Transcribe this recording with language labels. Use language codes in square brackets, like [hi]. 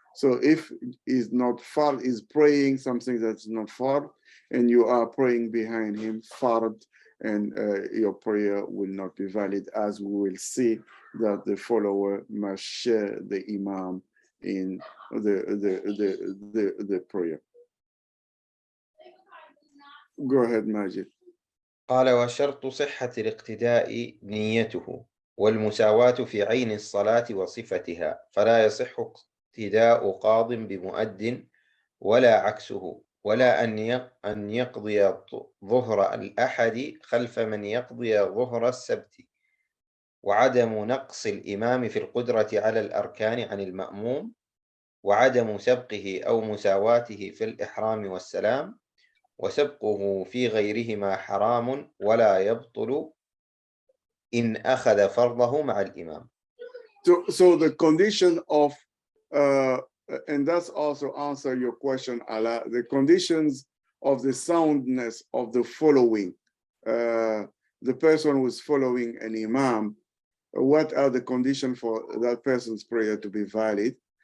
[en] So if is not fard, is praying something that's not fard, and you are praying behind him fard, and your prayer will not be valid, as we will see that the follower must share the imam in the prayer. Go ahead, Majid. [ar] قال وشرط صحة الاقتداء نيته والمساواة في عين الصلاة وصفتها فلا يصح اقتداء قاض بمؤد ولا عكسه ولا أن يقضي ظهر الأحد خلف من يقضي ظهر السبت وعدم نقص الإمام في القدرة على الأركان عن المأموم وعدم سبقه أو مساواته في الإحرام والسلام وسبقه في غيرهما حرام ولا يبطل إن أخذ فرضه مع الإمام. [en] So the condition of, and that's also answer your question, Ala, the conditions of the soundness of the following, the person who's following an imam, what are the conditions for that person's prayer to be valid?